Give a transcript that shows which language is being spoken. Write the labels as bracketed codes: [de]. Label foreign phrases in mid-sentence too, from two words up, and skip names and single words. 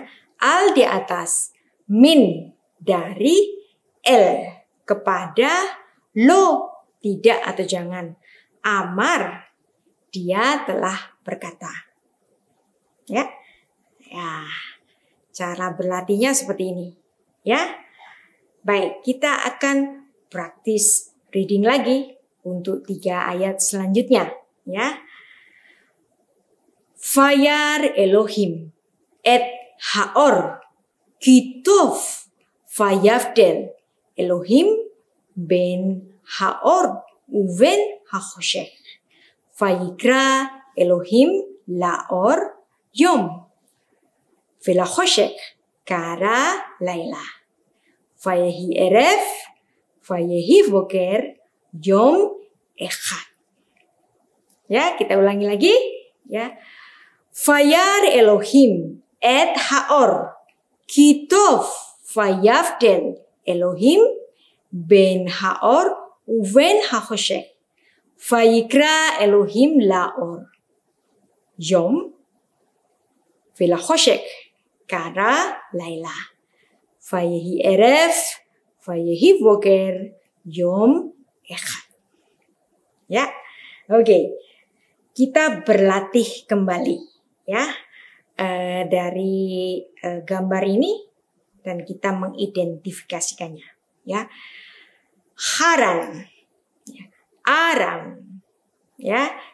[id] Al di atas, min dari, el kepada, lo tidak atau jangan, amar dia telah berkata. Ya, ya. Cara berlatihnya seperti ini, ya. Baik, kita akan praktis reading lagi untuk 3 ayat selanjutnya, ya. [he] ויירא אלהים את האור כי טוב ויבדל אלהים בין האור ובין החושך ויקרא אלהים לאור יום ולחושך קרא לילה ויהי ערב ויהי בוקר יום אחד. [id] Ya, kita ulangi lagi, ya. [he] ויירא אלהים את האור כי טוב ויבדל אלהים בין האור ובין החושך ויקרא אלהים לאור יום ולחושך קרא לילה ויהי ערב ויהי בוקר יום אחד. [id] Ya, oke. Kita berlatih kembali, ya, dari gambar ini dan kita mengidentifikasikannya, ya. Haran, ya. Aram, ya.